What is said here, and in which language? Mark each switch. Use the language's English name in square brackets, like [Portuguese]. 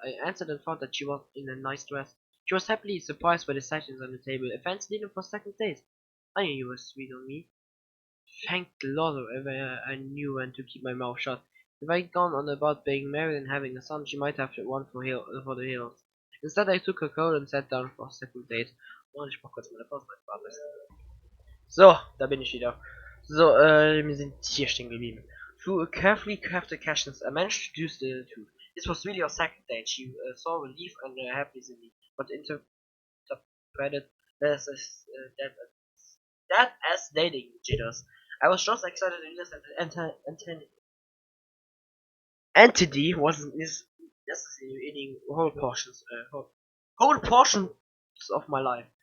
[English] I answered and found that she was in a nice dress. She was happily surprised by the sightings on the table. A fancy dinner for second date. I knew you were sweet on me. Thank the Lord, I knew when to keep my mouth shut. If I'd gone on about being married and having a son, she might have run for the hills. Instead, I took her coat and sat down for a second date. [German] Oh, ich mach kurz meine Pause beim. So, da bin ich wieder. So, wir sind hier stehen geblieben. [English] Through a carefully crafted questions, I managed to deduce the truth. This was really our second date. She saw relief and happiness in me, but interpreted that as dating jitters. I was just excited to realize that the entity wasn't necessarily eating whole portions of my life.